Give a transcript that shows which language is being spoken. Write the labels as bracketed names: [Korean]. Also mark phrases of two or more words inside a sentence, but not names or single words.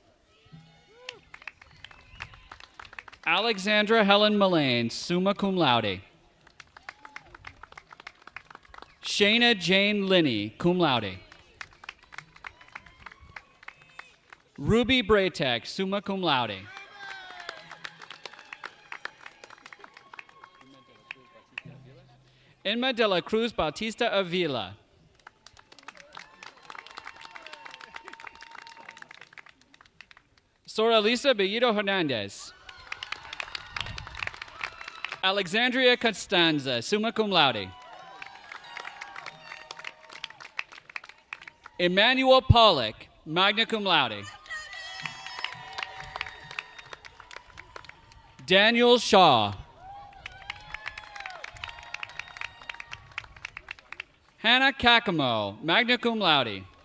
[English] Alexandra Helen Mullane, [Latin] summa cum laude. [English] Shayna Jane Linney, [Latin] cum laude. [English] Ruby Braytek, [Latin] summa cum laude. [English] Inma de la Cruz Bautista Avila. Sora Lisa Bellido Hernandez. Alexandria Constanza, [Latin] summa cum laude. [English] Emmanuel Pollock, [Latin] magna cum laude. [English] Daniel Shaw. Hannah Kakamo, [Latin] magna cum laude.